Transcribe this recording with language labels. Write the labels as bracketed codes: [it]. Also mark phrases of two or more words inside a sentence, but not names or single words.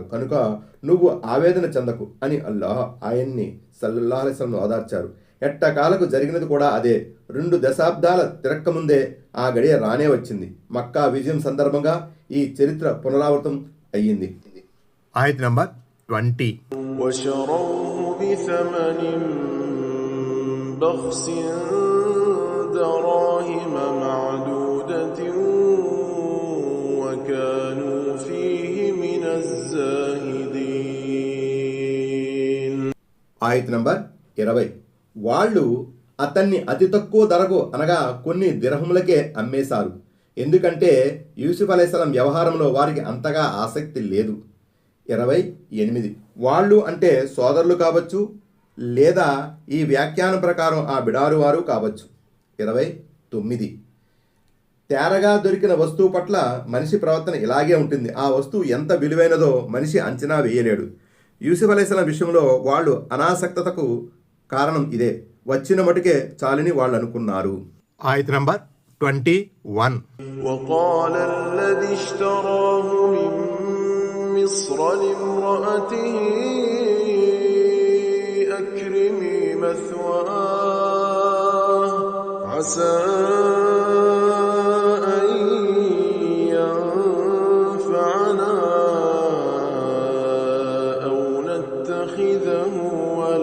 [te] కనుక నువ్వు ఆవేదన చెందకు అని అల్లాహ్ ఆయన్ని [ar] صلى الله عليه وسلم [te] ఓదార్చారు. ఎట్టకాలకు జరిగినది కూడా అదే. 2 దశాబ్దాల తిరక్కముందే ఆ గడియ రానే వచ్చింది. మక్కా విజయం సందర్భంగా ఈ చరిత్ర పునరావృతం అయ్యింది. ఆయత్ నంబర్ 20 [ar] وشروه بثمن بخس دراهم معدودة وكانوا فيه من الزاهدين. [te] ఆయత్ నంబర్ 20 వాళ్ళు అతన్ని అతి తక్కువ ధరకు అనగా కొన్ని దిర్హములకే అమ్మేశారు. ఎందుకంటే యూసుఫ్ అలైహిస్సలాం వ్యవహారంలో వారికి అంతగా ఆసక్తి లేదు. 28 వాళ్ళు అంటే సోదరులు కావచ్చు, లేదా ఈ వ్యాఖ్యానం ప్రకారం ఆ బిడారు వారు కావచ్చు. 29 తేరగా దొరికిన వస్తువు పట్ల మనిషి ప్రవర్తన ఇలాగే ఉంటుంది. ఆ వస్తువు ఎంత విలువైనదో మనిషి అంచనా వేయలేడు. యూసుఫ్ అలైహిస్సలాం విషయంలో వాళ్ళు అనాసక్తతకు కారణం ఇదే. వచ్చిన మటుకే చాలని వాళ్ళు అనుకున్నారు. ఆయత్ నంబర్ 21 [ar] وقال الذي اشتراه من مصر لامرأته أكرمي مثواه عسى أن ينفعنا أو نتخذه